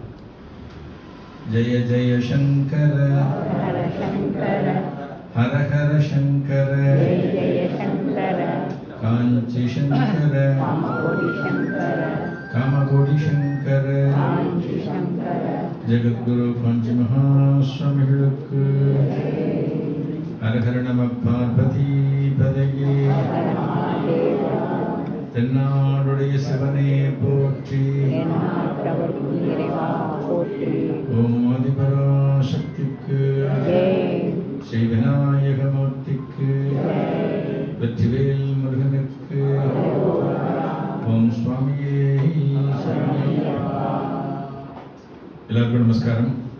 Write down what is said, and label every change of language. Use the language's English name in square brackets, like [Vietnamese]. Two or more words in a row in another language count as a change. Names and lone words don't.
[Sanskrit] जय जय शंकर हर हर शंकर कांची शंकर कामकोटि शंकर जगद्गुरु कांची महास्वामी हर हर नमः पार्वती पदगे [Tamil] தென்னாடுடைய சிவனே போற்றி ஓம் ஆதிபராசக்திக்கு ஸ்ரீ விநாயகமூர்த்திக்கு வெற்றிவேல் முருகனுக்கு ஓம் சுவாமியே எல்லாருக்கும் நமஸ்காரம்.